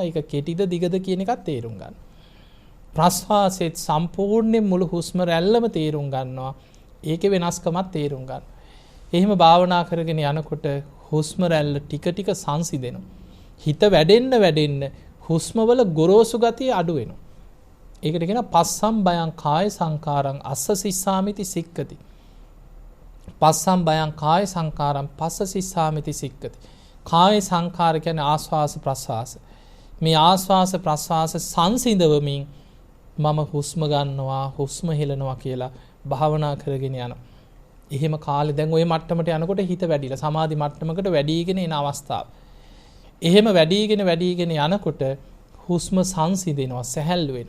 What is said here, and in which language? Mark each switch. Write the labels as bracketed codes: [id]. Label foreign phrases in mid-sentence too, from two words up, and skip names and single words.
[si] ඒක කෙටිද දිගද කියන එකත් තේරුම් ගන්නවා. ප්‍රස්වාසෙත් සම්පූර්ණයෙන් මුළු හුස්ම රැල්ලම තේරුම් ගන්නවා. ඒකේ වෙනස්කමක් තේරුම් ගන්නවා. එහෙම භාවනා කරගෙන යනකොට හුස්ම රැල්ල ටික ටික සංසිඳෙනවා. හිත වැඩෙන්න හුස්මවල ගොරෝසු ගතිය අඩු වෙනවා. ඒකට කියන [pi] පස්සම් බයං කාය සංකාරං අස්ස සිස්සාමිති සික්කති. පස්සම් බයං කාය සංකාරං පස්ස සිස්සාමිති සික්කති. [si] කාය සංකාර කියන්නේ ආස්වාස ප්‍රස්වාස. මේ ආස්වාස ප්‍රස්වාස සංසිඳවමින් මම හුස්ම ගන්නවා හුස්ම හෙලනවා කියලා භාවනා කරගෙන යනවා. එහෙම කාලේ දැන් ওই මට්ටමට යනකොට හිත වැඩිලා සමාධි මට්ටමකට වැඩිගෙන එන අවස්ථාව. එහෙම වැඩිගෙන යනකොට හුස්ම සංසිඳෙනවා සැහැල්ලු වෙනවා.